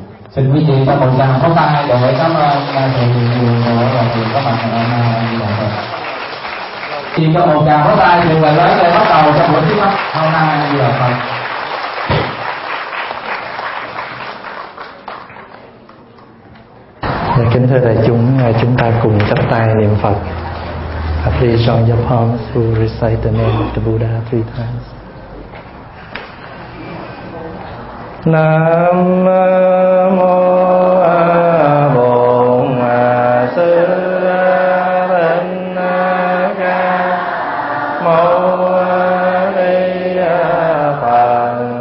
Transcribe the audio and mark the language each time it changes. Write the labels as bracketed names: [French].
[Vietnamese] Xin quý vị trong một tràng pháo tay để cảm ơn thầy nhiều nữa là thầy có mặt hôm nay như là Phật. Chỉ có một tràng pháo tay thì người lớn để bắt đầu cho buổi thuyết pháp hôm nay như là Phật. Dạ, kính thưa đại chúng, chúng ta cùng chắp tay niệm Phật. [English] Please join your palms to recite the name of the Buddha three times. [Vietnamese] Nam mô A Bổn Sư Thích Ca Mâu Ni Phật.